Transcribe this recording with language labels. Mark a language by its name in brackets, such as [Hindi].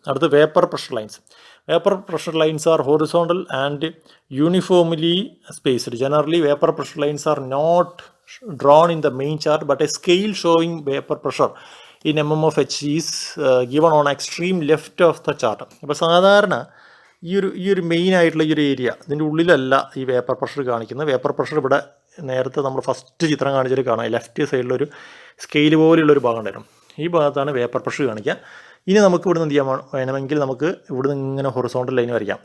[Malayalam] അടുത്ത് [English] Vapour pressure lines. Vapour pressure lines are horizontal and uniformly spaced. Generally vapour pressure lines are not drawn in the main chart, but a scale showing vapor pressure in mm of H is given on extreme left of the chart. [Malayalam] അപ്പോൾ സാധാരണ ഈ ഒരു main ആയിട്ടുള്ള ഈ ഒരു area, ഇതിൻ്റെ ഉള്ളിലല്ല ഈ vapour pressure കാണിക്കുന്നത്. വേപ്പർ പ്രഷർ ഇവിടെ നേരത്തെ നമ്മൾ ഫസ്റ്റ് ചിത്രം കാണിച്ചിട്ട് കാണാം, ലെഫ്റ്റ് സൈഡിലൊരു സ്കെയിൽ പോലെയുള്ളൊരു ഭാഗം ഉണ്ടായിരുന്നു. ഈ ഭാഗത്താണ് വേപ്പർ പ്രഷർ കാണിക്കുക. ഇനി നമുക്ക് ഇവിടുന്ന് എന്ത് ചെയ്യാൻ വേണമെങ്കിൽ നമുക്ക് ഇവിടുന്ന് ഇങ്ങനെ ഹൊറിസോണ്ടൽ ലൈൻ വരയ്ക്കാം.